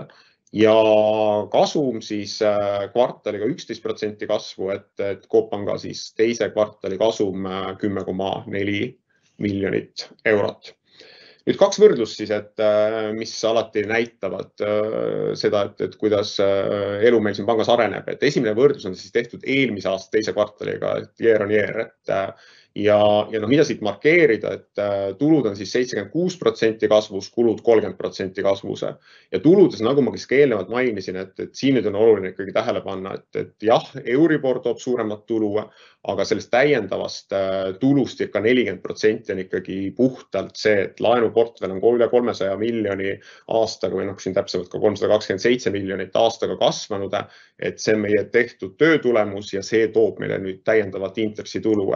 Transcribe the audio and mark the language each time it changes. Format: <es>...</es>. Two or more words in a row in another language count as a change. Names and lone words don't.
<et>Ja kasum siis kvartaliga 11% kasvu, et Coop Panga siis teise kvartali kasum 10,4 miljonit eurot. Nüüd 2 võrdlust siis, et mis alati näitavad seda, et kuidas elu meil siin pangas areneb. Et esimene võrdlus on siis tehtud eelmise aasta teise kvartaliga, et</et> <en>year on year.</en> <et>Ja mida siit markeerida, et tulud on siis 76% kasvus, kulud 30% kasvus. Ja tuludes, nagu ma ka eelnevalt mainisin, et siin nüüd on oluline ikkagi tähele panna, et jah, Euribor toob suuremat tulu, aga sellest täiendavast tulust ikka 40% on ikkagi puhtalt see, et laenuportfell on üle 300 miljoni aastaga või siin täpsemalt ka 327 miljonit aastaga kasvanud, et see on meie tehtud töötulemus ja see toob meile nüüd täiendavat intressitulu.</et>